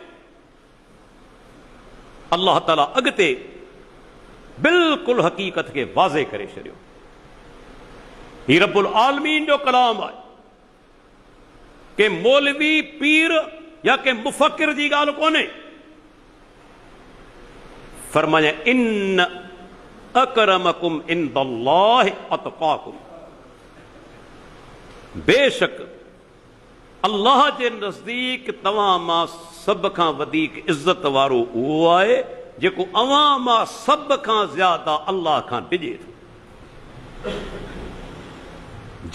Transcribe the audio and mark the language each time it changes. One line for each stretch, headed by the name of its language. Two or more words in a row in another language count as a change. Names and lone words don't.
Sindhi: अल्लाह ताला अॻिते बिल्कुलु हक़ीक़त खे वाज़े करे छॾियो। ही
Arabic: رب العالمين
Sindhi: जो कलाम आहे, के मौलवी पीर या के मुफ़क्किर जी ॻाल्हि कोन्हे।
Arabic: फरमाया إن أكرمكم عند الله أتقاكم,
Sindhi: बेशक अल्लाह जे नज़दीक तव्हां मां सभ खां वधीक इज़त वारो उहो आहे जेको अवां मां सभ खां ज़्यादा अल्लाह खां डिॼे थो।